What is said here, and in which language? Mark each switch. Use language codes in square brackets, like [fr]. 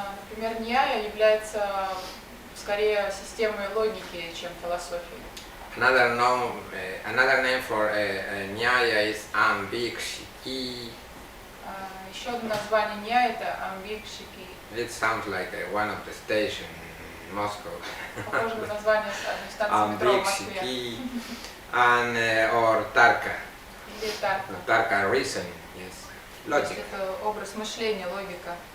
[ru] Например, Няя является скорее системой логики, чем философией. [en] Another name for Nyaya is Ambikshiki. [ru] Еще одно название Няя это Амбикшики. [en] It sounds like one of the stations in Moscow. [ru] Похоже на название одной станции метро в Москве. [en] Ambikshiki and or Tarka. [ru] Или Тарка. [en] Tarka reasoning, yes. Logic. [ru] Это образ мышления, логика.